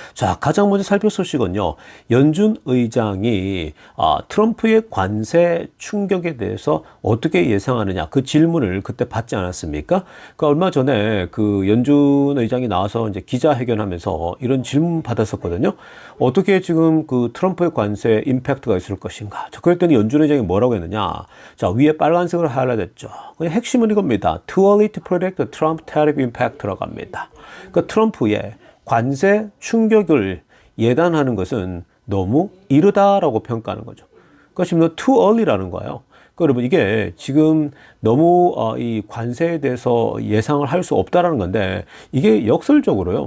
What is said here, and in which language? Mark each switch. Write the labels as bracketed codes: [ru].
[ko] 자, 가장 먼저 살펴볼 소식은요, 연준 의장이 트럼프의 관세 충격에 대해서 어떻게 예상하느냐, 그 질문을 그때 받지 않았습니까? 그러니까 얼마 전에 그 연준 의장이 나와서 이제 기자회견하면서 이런 질문 받았었거든요. 어떻게 지금 그 트럼프의 관세 임팩트가 있을 것인가? 자, 그랬더니 연준 의장이 뭐라고 했느냐? 자, 위에 빨간색으로 하이라이트했죠. 그냥 핵심은 이겁니다. [en] Too early to predict the Trump tariff impact [ko] 라고 합니다. 그러니까 트럼프의 관세 충격을 예단하는 것은 너무 이르다라고 평가하는 거죠. 그러니까 지금 [en] too early [ko] 라는 거예요. 그러니까 여러분 이게 지금 너무 이 관세에 대해서 예상을 할 수 없다라는 건데 이게 역설적으로요.